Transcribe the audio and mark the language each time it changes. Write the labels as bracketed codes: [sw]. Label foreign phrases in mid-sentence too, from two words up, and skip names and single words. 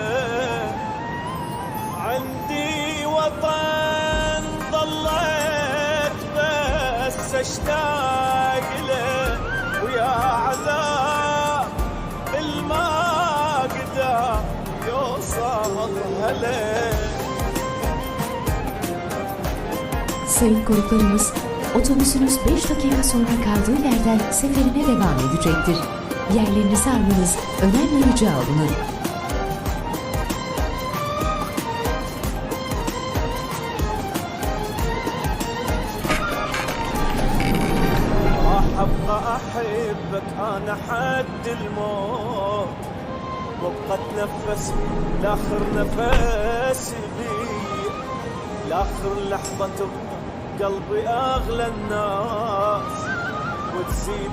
[ar] عندي وطن ضليت بس اشتاق له ويا عذاب الما قدر يوصل له. [tr] Sayın konuklarımız, otobüsünüz 5 dakika sonra kaldığı yerden seferine devam edecektir. Yerlerinizi almanız önemli rica olunur. [ar] راح ابقى احبك انا حد الموت وابقى اتنفس لاخر نفس بي لاخر لحظه تبقى قلبي اغلى الناس وتزيد